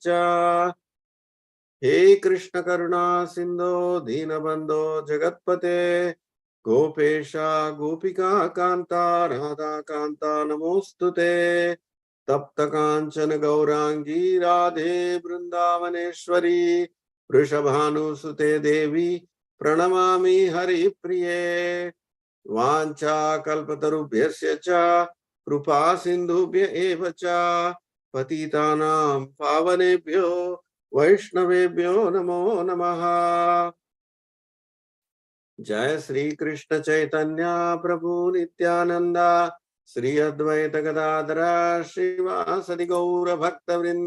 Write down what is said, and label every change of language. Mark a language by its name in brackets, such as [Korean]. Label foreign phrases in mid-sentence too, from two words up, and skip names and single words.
[Sanskrit] హే కృష్ణ కరుణా సింధో దీనబంధో జగత్పతే గోపేశ గోపికా కాంత రాధా కాంత నమోస్తుతే. తప్త కాంచన గౌరాంగీ రాధే బృందావనేశ్వరి వృషభానుసుతే దేవి ప్రణమామి హరిప్రియే. వాంఛా కల్పతరుభ్యస్య చ కృపా సింధుభ్య ఏవ చ పతితానాం పావనేభ్యో వైష్ణవేభ్యో నమో నమః. జయ శ్రీ కృష్ణ చైతన్య ప్రభు నిత్యానంద శ్రీ అద్వైత గదాధర శ్రీవాసది గౌర భక్త వృంద.